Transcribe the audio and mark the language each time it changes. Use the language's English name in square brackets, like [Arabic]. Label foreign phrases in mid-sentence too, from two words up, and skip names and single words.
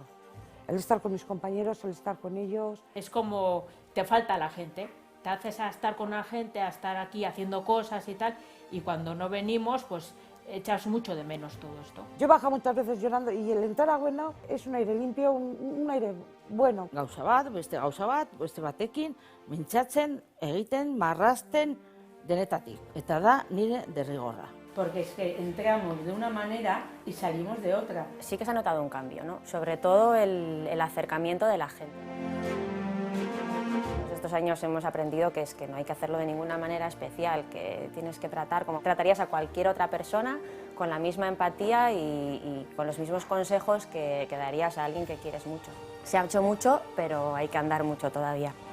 [Spanish] El estar con mis compañeros, el estar con ellos. Es como te falta la gente. Te haces a estar con la gente, a estar aquí haciendo cosas y tal, y cuando no venimos, pues echas mucho de menos todo esto. Yo bajo muchas veces llorando y el entrar a Why Not es un aire limpio, un aire bueno. [Basque] Gauza bat, beste batekin, mintzatzen, egiten, marrazten, denetatik. Eta da nire derrigorra. [Spanish] Porque es que entramos de una manera y salimos de otra. Sí que se ha notado un cambio, ¿no? Sobre todo el acercamiento de la gente. Estos años hemos aprendido que es que no hay que hacerlo de ninguna manera especial, que tienes que tratar como tratarías a cualquier otra persona con la misma empatía y con los mismos consejos que darías a alguien que quieres mucho. Se ha hecho mucho, pero hay que andar mucho todavía.